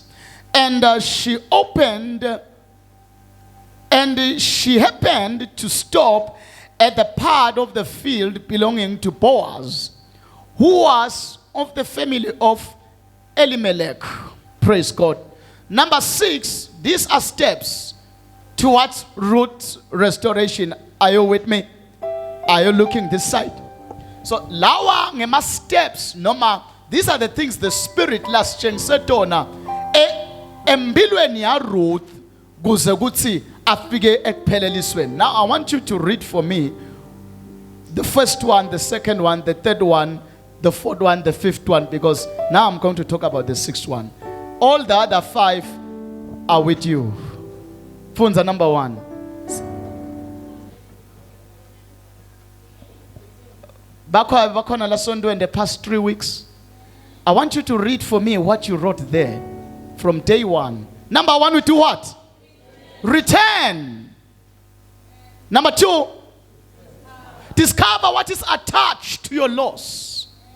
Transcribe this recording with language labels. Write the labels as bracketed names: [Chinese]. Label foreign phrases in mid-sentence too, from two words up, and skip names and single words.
[English] And she happened to stop at the part of the field belonging to Boaz, who was of the family of Elimelech. Praise God. Number 6, these are steps towards Ruth's restoration. Are you with me? Are you looking this side? [Swati] So lawa ngema steps noma [English] these are the things the Spirit last changed [Swati] tona empilweni ya Ruth kuze kuthi afike ekuphelelisweni. [English] Now I want you to read for me the first one, the second one, the third one, the fourth one, the fifth one, because now I'm going to talk about the sixth one. All the other 5 are with you. [Swati] Funza number 1. Bakhona lasonto [English] in the past 3 weeks. I want you to read for me what you wrote there from day 1. Number 1, we do what? Return. Number 2, discover what is attached to your loss.